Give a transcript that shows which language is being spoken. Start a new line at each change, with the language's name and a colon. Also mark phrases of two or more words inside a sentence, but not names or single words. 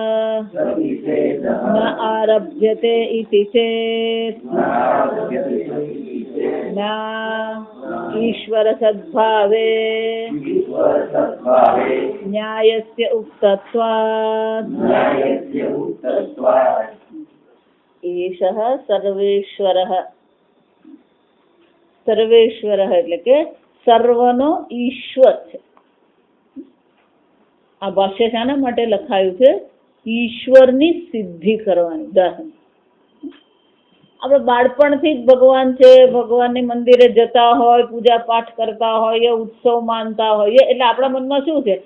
Sanskrit: न आरभ्यते इति चेत् न ईश्वर सद्भावे न्यायस्य उक्तत्वात् एषः सर्वेश्वरः
Gujarati: સર્વેશ્વરઃ એટલે કે સર્વનો ઈશ્વર છે. આ ભાષ્ય શાના માટે લખાયું છે? ઈશ્વરની સિદ્ધિ કરવાની. આપણે બાળપણથી જ ભગવાન છે, ભગવાનની મંદિરે જતા હોય, પૂજા પાઠ કરતા હોય, ઉત્સવ માનતા હોય, એટલે આપણા મનમાં શું છે?